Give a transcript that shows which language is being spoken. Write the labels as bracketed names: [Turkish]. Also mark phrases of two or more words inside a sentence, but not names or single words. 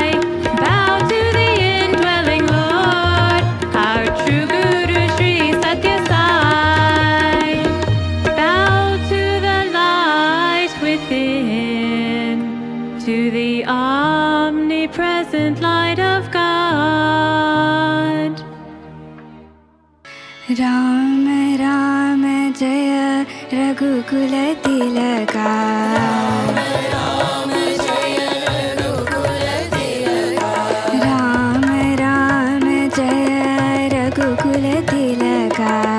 [English] Bow to the indwelling Lord, our true Guru Shri Satya Sai. Bow to the light within, to the omnipresent light of God. [Hindi] राम राम जय रघुकुल तिलका राम राम जय रघुकुल तिलका